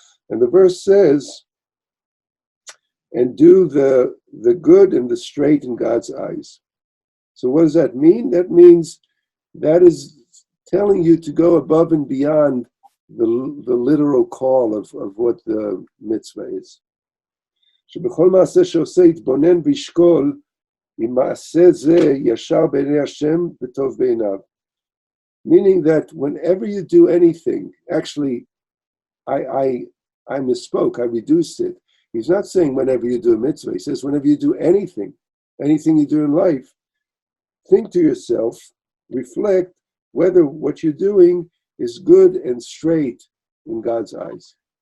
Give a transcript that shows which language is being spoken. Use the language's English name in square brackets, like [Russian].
[English] And the verse says, and do the good and the straight in God's eyes. So what does that mean? That means that is telling you to go above and beyond the literal call of what the mitzvah is. [Hebrew] שבכל מעשה שעושה יתבונן וישקול אם מעשה זה ישר בעיני השם וטוב בעיניו. [English] Meaning that whenever you do anything, actually, I misspoke, I reduced it. He's not saying whenever you do a mitzvah. He says whenever you do anything you do in life, think to yourself, reflect whether what you're doing is good and straight in God's eyes.